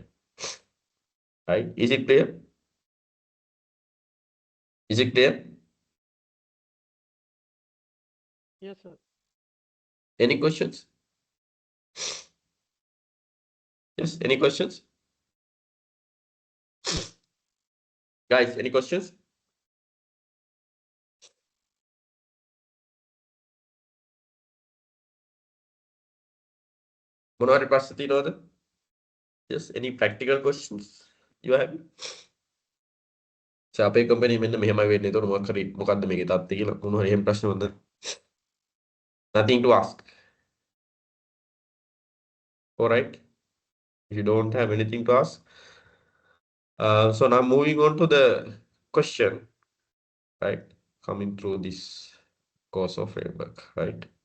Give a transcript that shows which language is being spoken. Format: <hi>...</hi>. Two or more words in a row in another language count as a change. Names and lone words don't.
<en>Right? Is it clear? Is it clear? Yes, sir. Any questions? Yes, any questions? Guys, any questions?</en> <si>මොනවද ප්‍රශ්න තියෙනවද?</si> <en>Yes, any practical questions you have?</en> <si>අපේ කම්පැනි මෙන්න මෙහෙමයි වෙන්නේ. ඒතකොට මොකක් හරි මොකද්ද මේකේ තත්ත්වය කියලා මොන හරි එහෙම ප්‍රශ්න වන්ද?</si> <en>Nothing to ask. All right. If you don't have anything to ask. So now moving on to the question, right? Coming through this course of framework, right?</en>